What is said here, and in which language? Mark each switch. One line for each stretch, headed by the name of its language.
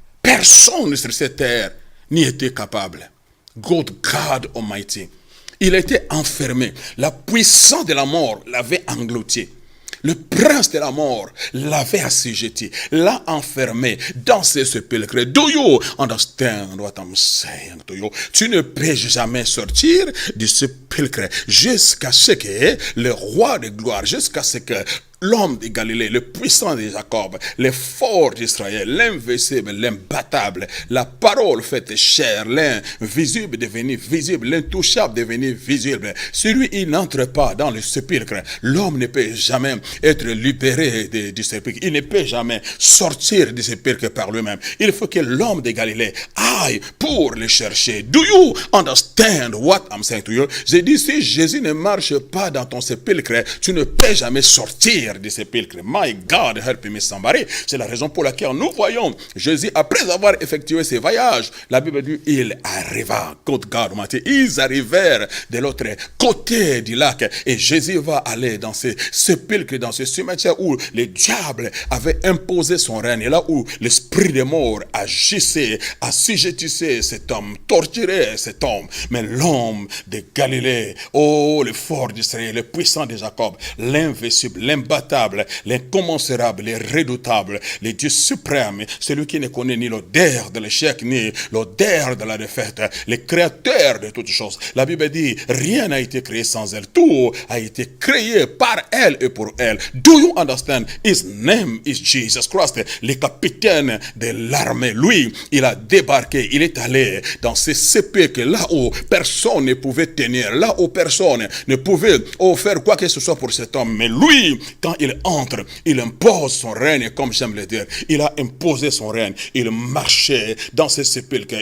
French: Personne sur cette terre n'y était capable.
English: God Almighty.
French: Il était enfermé. La puissance de la mort l'avait englouti. Le prince de la mort l'avait assujetti, l'a enfermé dans ce sépulcre.
English: Do you understand what I'm saying to you?
French: Tu ne peux jamais sortir du sépulcre jusqu'à ce que le roi de gloire, jusqu'à ce que l'homme de Galilée, le puissant de Jacob, le fort d'Israël, l'invincible, l'imbattable, la parole faite chair, l'invisible devenu visible, l'intouchable devenu visible. Celui, il n'entre pas dans le sépulcre. L'homme ne peut jamais être libéré du sépulcre. Il ne peut jamais sortir du sépulcre par lui-même. Il faut que l'homme de Galilée aille pour le chercher.
English: Do you understand what I'm saying to you?
French: J'ai dit, si Jésus ne marche pas dans ton sépulcre, tu ne peux jamais sortir du sépulcre.
English: My God, help me somebody.
French: C'est la raison pour laquelle nous voyons Jésus, après avoir effectué ses voyages, la Bible dit, il arriva.
English: God Almighty.
French: Ils arrivèrent de l'autre côté du lac et Jésus va aller dans ce sépulcre, dans ce cimetière où le diable avait imposé son règne, là où l'esprit de mort agissait, assujettissait cet homme, torturait cet homme. Mais l'homme de Galilée, oh, le fort d'Israël, le puissant de Jacob, l'invincible, l'imbattable, l'incommensurable, le redoutable, le Dieu suprême, celui qui ne connaît ni l'odeur de l'échec, ni l'odeur de la défaite, le créateur de toutes choses. La Bible dit, rien n'a été créé sans elle. Tout a été créé par elle et pour elle.
English: Do you understand? His name is Jesus Christ.
French: Le capitaine de l'armée, lui, il a débarqué, il est allé dans ces sépulcres, là où personne ne pouvait tenir, là où personne ne pouvait faire quoi que ce soit pour cet homme. Mais lui, quand il entre, il impose son règne, comme j'aime le dire. Il a imposé son règne. Il marchait dans ces sépulcres.